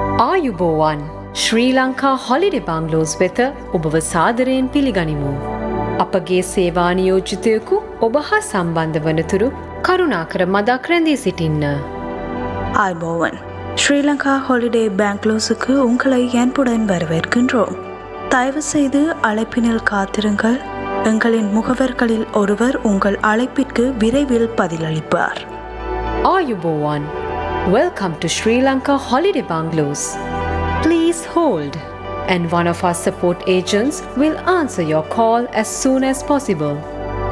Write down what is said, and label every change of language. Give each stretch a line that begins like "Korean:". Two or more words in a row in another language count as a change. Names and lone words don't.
Sinhala: ආයුබෝවන් Sri Lanka Holiday Bungalows වෙත ඔබව සාදරයෙන් පිළිගනිමු. අපගේ සේවා නියෝජිතයෙකු ඔබ හා සම්බන්ධ වනතුරු කරුණාකර මදක් රැඳී සිටින්න.
Tamil: ஆய்போவன் ஸ்ரீலங்கா ஹாலிடே பேங்க்லோஸுக்கு உங்களை அன்புடன் வரவேற்கின்றோம். தயவு செய்து அழைப்பினில் காத்திருங்கள். எங்களின் முகவர்களில் ஒருவர் உங்கள் அழைப்பிற்கு விரைவில் பதிலளிப்பார்.
English: ආයුබෝවන් Welcome to Sri Lanka Holiday Bungalows. Please hold, and one of our support agents will answer your call as soon as possible.